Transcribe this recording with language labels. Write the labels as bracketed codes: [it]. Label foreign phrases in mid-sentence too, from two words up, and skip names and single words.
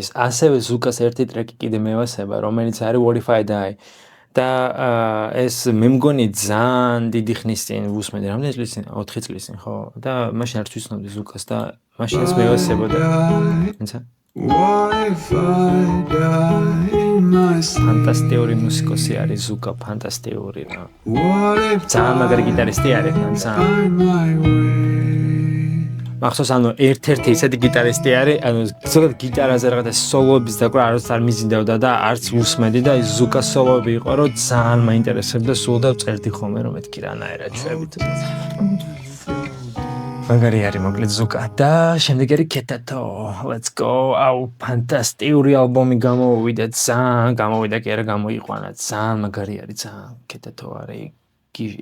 [ka] ასევე ზუკას ერთი ტრეკი კიდე მევასება, რომელიც არის What If I Die. და ეს მე მგონი ძალიან დიდი ხნის წინ ვუსმენდი, რამდენი წლის წინ? 4 წლის წინ, ხო? და მაშინ არც ვიცნობდი ზუკას და მაშინაც მევასებოდა. [en] What if I die my sleep. [ka] ფანტასტიკური მუსიკოსი არის ზუკა, ფანტასტიკური რა. [en] What if [ka] ძალიან მაგარი გიტარისტი არის, ძალიან. [en] find my way? [ka] მახსოვს ანუ ერთ-ერთი ისეთი გიტარისტი არის, ანუ ზოგადად გიტარაზე რაღაცა სოლოების დაკვრა არც არ მიზიდავდა და არც უსმენდი და ის ზუკა სოლოები იყო, რომ ძალიან მაინტერესებდა, სულ და წერდი ხოლმე რომ მეთქი რანაირად შვებით. მაგარი არის მოკლედ ზუკა და შემდეგ არის კეტატო. [en] Let's go. [ka] აუ ფანტასტიკური ალბომი გამოვიდა, ძალიან გამოვიდა კი არა გამოიყვანა, ძალიან მაგარი არის, ძალიან კეტატო არის გიჟი.